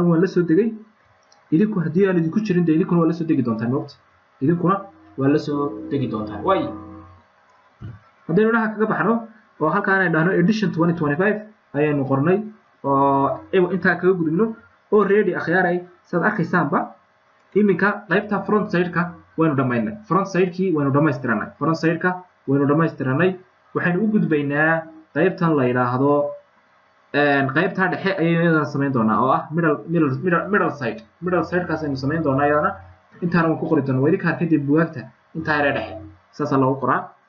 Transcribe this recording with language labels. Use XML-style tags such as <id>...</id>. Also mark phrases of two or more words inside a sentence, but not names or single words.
<so>anigu waan la soo degay idinku haddii aan idinku jirin dee idinkuna waa la soo degi doontaan moogta idinkuna waa la soo degi doontaan waay haddaynu dhaha kaga baxno oo halkaan ay dhahno edition 2025 ayaynu qornay oo intaa kaga gudubno oo ready akhyaaray saad arkaysaanba iminka qaybta</so> <en>front side-ka</en> <so>waynu dhamaynay</so> <en>front side-kii</en> <so>waynu dhamaystiranay waxaynu u gudbaynaa qaybtan la yidhaahdo qaybta dhexe ayaynu samayn doonaa oo ah</so> <en>middle side-kaas</en> <so>aynu samayn doonaa iyadana intaana waan ku qori doonaa waa idinka arkay buugaagta intaa yare dhexe saasaa loogu qoraa</so>